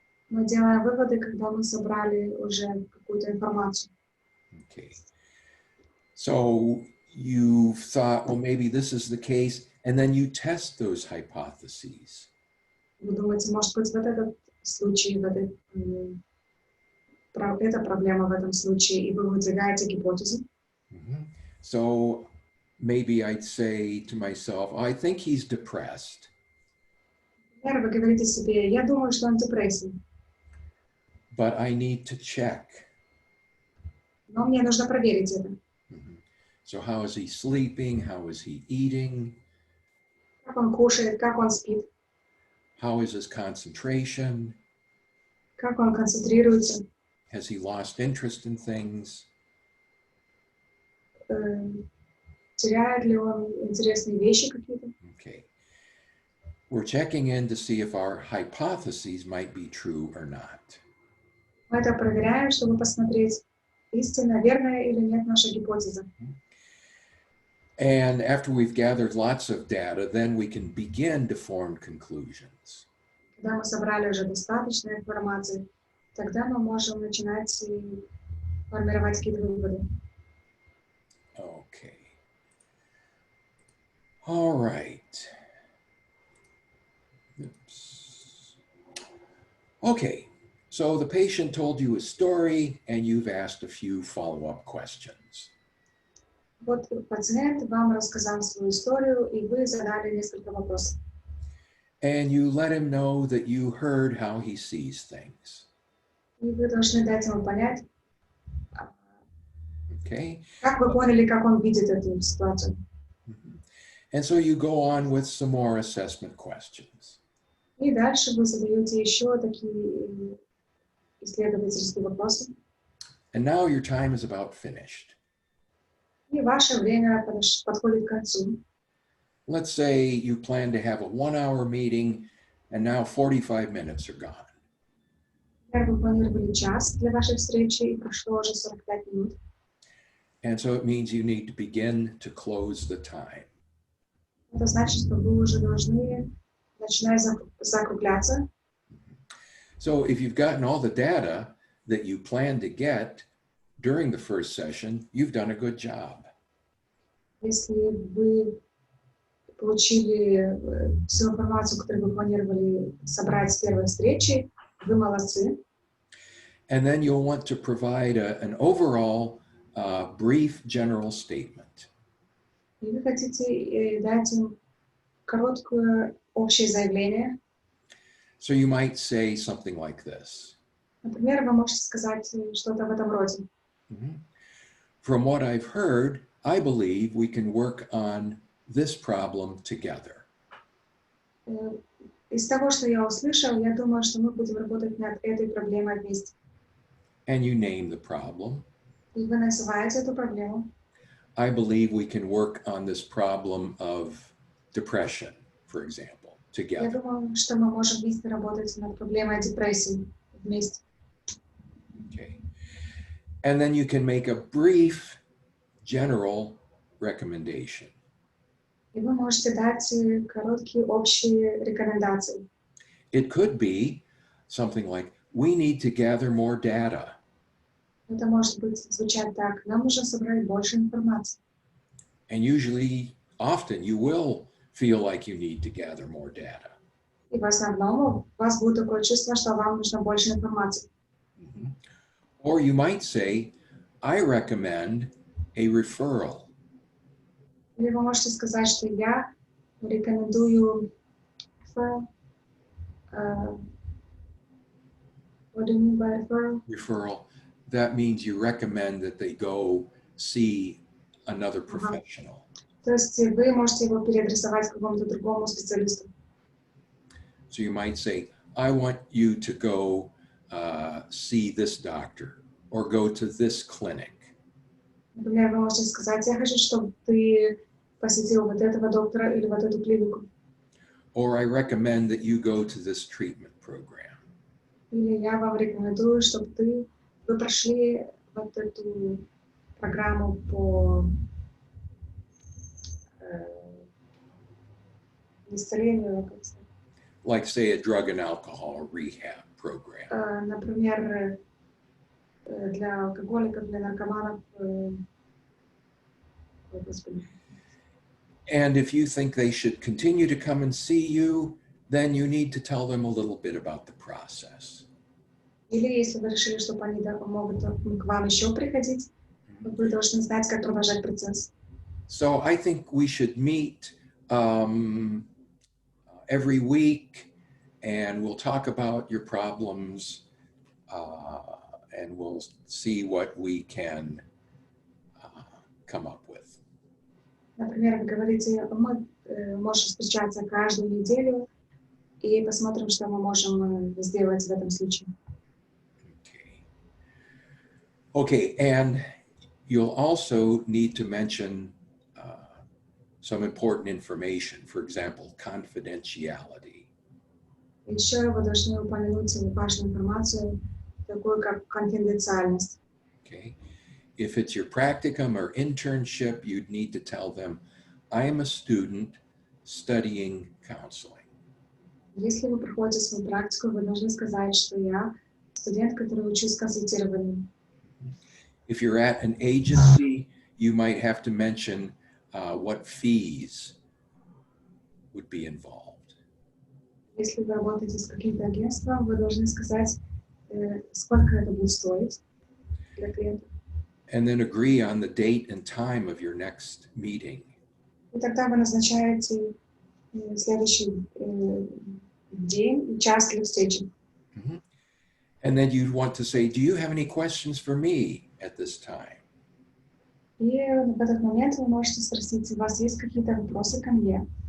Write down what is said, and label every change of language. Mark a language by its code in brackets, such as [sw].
[ru] Мы делаем выводы, когда мы собрали уже какую-то информацию. [en] Okay. So you've thought, well, maybe this is the case, and then you test those hypotheses. [ru] Вы думаете, может быть, вот этот случай, эта проблема в этом случае, и вы выдвигаете гипотезу. Mhm. [en] So maybe I'd say to myself, I think he's depressed. [ru] Например, вы говорите себе, я думаю, что он в депрессии, [en] But I need to check. [ru] но мне нужно проверить это. [en] Mhm. So how is he sleeping? How is he eating? [ru] Как он кушает, как он спит, [en] How is his concentration? [ru] как он концентрируется, [en] Has he lost interest in things? [ru] теряет ли он интересные вещи какие-то. [en] Okay. We're checking in to see if our hypotheses might be true or not. [ru] Мы это проверяем, чтобы посмотреть, истинно, верная или нет наша гипотеза. [en] And after we've gathered lots of data, then we can begin to form conclusions. [ru] Когда мы собрали уже достаточно информации, тогда мы можем начинать формировать какие-то выводы. [en] Okay. All right. Oops. Okay. So the patient told you a story and you've asked a few follow-up questions. [ru] Вот пациент вам рассказал свою историю, и вы задали несколько вопросов. [en] And you let him know that you heard how he sees things. [ru] И вы должны дать ему понять, [en] Okay. [ru] как вы поняли, как он видит эту ситуацию. Mhm. [en] And so you go on with some more assessment questions. [ru] И дальше вы задаете еще такие исследовательские вопросы. [en] And now your time is about finished. [ru] И ваше время подходит к концу. [en] Let's say you plan to have a 1-hour meeting and now 45 minutes are gone. [ru] Например, вы планировали час для вашей встречи, и прошло уже 45 минут. [en] And so it means you need to begin to close the time. [ru] Это значит, что вы уже должны начинать закругляться. [en] So if you've gotten all the data that you plan to get during the first session, you've done a good job. [ru] Если вы получили всю информацию, которую вы планировали собрать с первой встречи, вы молодцы. [en] And then you'll want to provide an overall brief general statement. [ru] И вы хотите дать им короткое общее заявление. [en] So you might say something like this. [ru] Например, вы можете сказать что-то в этом роде. Mhm. [en] From what I've heard, I believe we can work on this problem together. [ru] Из того, что я услышал, я думаю, что мы будем работать над этой проблемой вместе. [en] And you name the problem. [ru] И вы называете эту проблему. [en] I believe we can work on this problem of depression, for example, [ru] Я [en] together. [ru] думаю, что мы можем вместе работать над проблемой депрессии вместе. [en] Okay. And then you can make a brief general recommendation. [ru] И вы можете дать короткие общие рекомендации. [en] It could be something like, we need to gather more data. [ru] Это может быть звучать так: нам нужно собрать больше информации. [en] And usually, often, you will feel like you need to gather more data. [ru] И в основном у вас будет такое чувство, что вам нужно больше информации. Mhm. [en] Or you might say, I recommend a referral. [ru] Или вы можете сказать, что я рекомендую referral. [en] What do you mean by referral? Referral. That means you recommend that they go see another professional. [ru] То есть вы можете его переадресовать к какому-то другому специалисту. [en] So you might say, I want you to go see this doctor or go to this clinic. [ru] Например, вы можете сказать: я хочу, чтобы ты посетил вот этого доктора или вот эту клинику. [en] Or I recommend that you go to this treatment program. [ru] Или я вам рекомендую, чтобы вы прошли вот эту программу по исцелению, как сказать. [en] Like, say, a drug and alcohol rehab program. [ru] Например, для алкоголиков, для наркоманов. Ой, Господи. [en] And if you think they should continue to come and see you, then you need to tell them a little bit about the process. [ru] Или если вы решили, что они могут к вам еще приходить, вы должны знать, как продолжать процесс. [en] So I think we should meet every week, and we'll talk about your problems, and we'll see what we can come up with. [ru] Например, вы говорите: мы можем встречаться каждую неделю и посмотрим, что мы можем сделать в этом случае. [en] Okay, and you'll also need to mention some important information, for example, confidentiality. [ru] Еще вы должны упомянуть важную информацию, такую как конфиденциальность. [en] Okay. If it's your practicum or internship, you'd need to tell them, I am a student studying counseling. [ru] Если вы проходите свою практику, вы должны сказать, что я студент, который учусь консультированию. [en] If you're at an agency, you might have to mention what fees would be involved. [ru] Если вы работаете с каким-то агентством, вы должны сказать, сколько это будет стоить для клиента. [en] And then agree on the date and time of your next meeting. [ru] И тогда вы назначаете следующий день и час для встречи. Mhm. [en] And then you'd want to say, do you have any questions for me at this time? [ru] И в этот момент вы можете спросить: у вас есть какие-то вопросы ко мне?